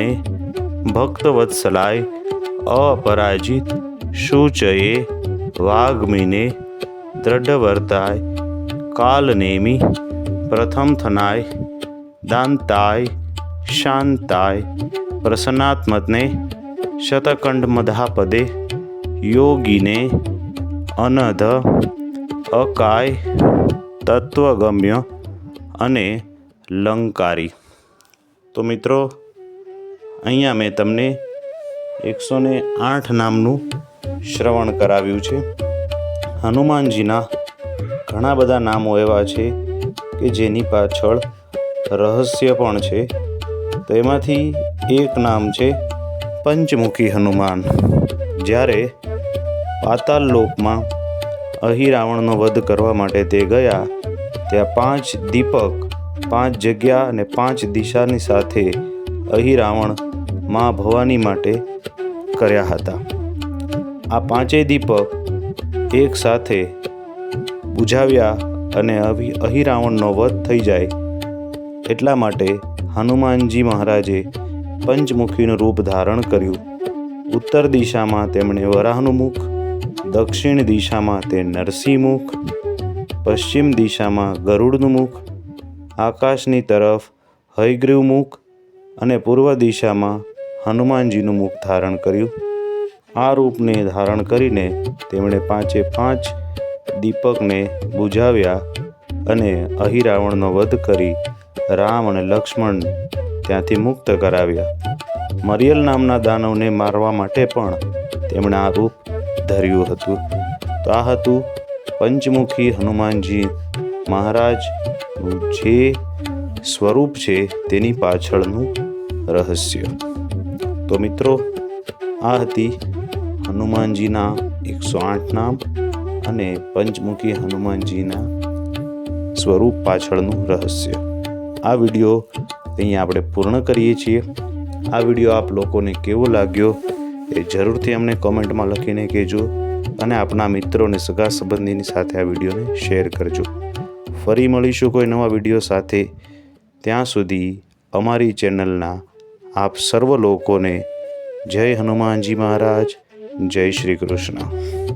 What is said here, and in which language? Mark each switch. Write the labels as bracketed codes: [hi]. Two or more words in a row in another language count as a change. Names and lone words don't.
[sa] भक्तवत्सलाय अपराजित शुचये वाग्मिने दृढ़वर्ताय कालनेमी प्रथम थनाय दांताय शांताय प्रसन्नात्मने शतकंड मधापदे योगिने अनध अकाय तत्वगम्य अने लंकारी। [gu] તો મિત્રોં અહીંયા મૈં તમને 108 નામનુ શ્રવણ કરાવ્યું છે। હનુમાનજીના ઘણા બધા નામો એવા છે કે જેની પાછળ રહસ્ય પણ છે। તો એમાંથી એક નામ છે પંચમુખી હનુમાન। જ્યારે પાતાલ લોકમાં અહિરાવણનો વધ કરવા માટે તે ગયા ત્યાં 5 દીપક 5 જગ્યા અને 5 દિશાની સાથે અહિરાવણ માં ભવાની માટે કર્યા હતા। આ 5 દીપક એક સાથે બુઝાવ્યા અને અહિરાવણનો વધ થઈ જાય એટલા માટે હનુમાનજી મહારાજે પંચમુખીનું રૂપ ધારણ કર્યું। ઉત્તર દિશામાં તેમણે વરાહનું મુખ, દક્ષિણ દિશામાં તે નરસિંહમુખ, પશ્ચિમ દિશામાં ગરુડનું મુખ, આકાશની તરફ હયગ્રીવ મુખ અને પૂર્વ દિશામાં હનુમાનજીનું મુખ ધારણ કર્યું। આ રૂપને ધારણ કરીને તેમણે 5 દીપકને બુઝાવ્યા અને અહિરાવણનો વધ કરી રામ અને લક્ષ્મણ ત્યાંથી મુક્ત કરાવ્યા। મરિયલ નામના દાનવને મારવા માટે પણ તેમણે આ રૂપ ધર્યું હતું। તો આ હતું પંચમુખી હનુમાનજી મહારાજનું જે સ્વરૂપ છે તેની પાછળનું રહસ્ય। તો મિત્રોં આ હતી હનુમાનજીના 108 નામ અને પંચમુખી હનુમાનજીના સ્વરૂપ પાછળનું રહસ્ય। આ વિડિયો અહીંયા આપણે પૂર્ણ કરીએ છીએ। આ વિડિયો આપ લોકોને કેવો લાગ્યો એ જરૂરથી અમને કૉમેંટમાં લખીને કહેજો અને આપના મિત્રોં સગા સંબંધીની સાથે આ વિડિયોને શેર કરજો। ફરી મળીશું કોઈ નવા વિડિયો સાથે। ત્યાં સુધી અમારી ચેનલના આપ સર્વ લોકોને જય હનુમાનજી મહારાજ, જય શ્રી કૃષ્ણ।